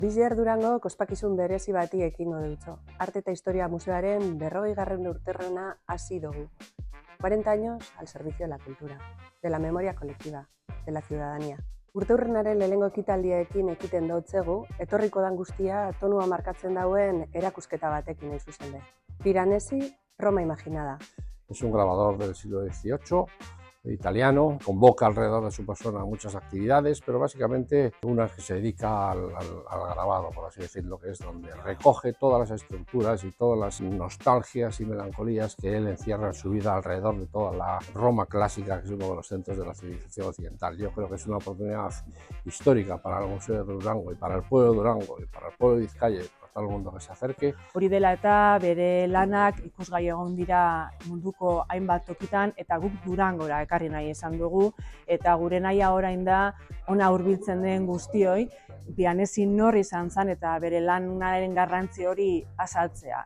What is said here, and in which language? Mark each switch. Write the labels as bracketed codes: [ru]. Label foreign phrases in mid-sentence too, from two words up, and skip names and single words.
[eu] Bizier Durango ospakizun berezi bati ekingo deutso. Arte eta Historia Museoaren 40. urterrena hasi dugu. [es] 40 años al servicio de la cultura, de la memoria colectiva, de la ciudadanía. [eu] Urteurrenaren lehenengo ekitaldiaekin ekiten dautzegu, etorriko dan guztia tonua markatzen dauen erakusketa batekin nahi zuzen be. [es] Piranesi, Roma imaginada. Es un grabador del siglo XVIII, italiano, convoca alrededor de su persona muchas actividades, pero básicamente una que se dedica al grabado, por así decirlo, que es donde recoge todas las estructuras y todas las nostalgias y melancolías que él encierra en su vida alrededor de toda la Roma clásica, que es uno de los centros de la civilización occidental. Yo creo que es una oportunidad histórica para el Museo de Durango y para el pueblo de Durango y para el pueblo de Bizkaia y para todo el mundo que se acerque. [eu] Hori dela eta bere lanak ikusgai egon dira munduko hainbat tokitan eta guk Durangora ekarri nahi esan dugu eta gure nahia orain da ona hurbiltzen den guztioi Piranesi nor izan zen eta bere lanaren garrantzi hori azaltzea.